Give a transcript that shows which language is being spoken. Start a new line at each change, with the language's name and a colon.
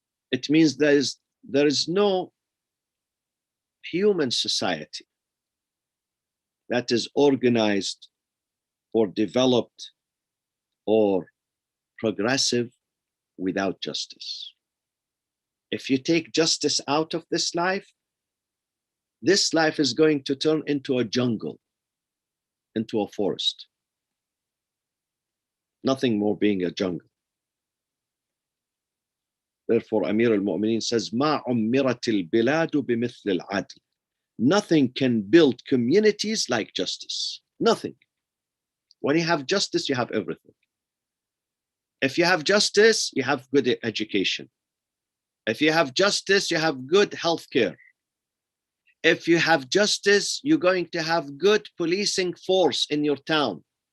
English: It means there is no human society that is organized or developed or progressive without justice. If you take justice out of this life is going to turn into a jungle, into a forest. Nothing more being a jungle. Therefore, Amir al-Mu'mineen says,
Arabic: مَا عُمِّرَتِ الْبِلَادُ بِمِثْلِ الْعَدْلِ.
English: Nothing can build communities like justice. Nothing. When you have justice, you have everything. If you have justice, you have good education. If you have justice, you have good health care. If you have justice, you're going to have good policing force in your town.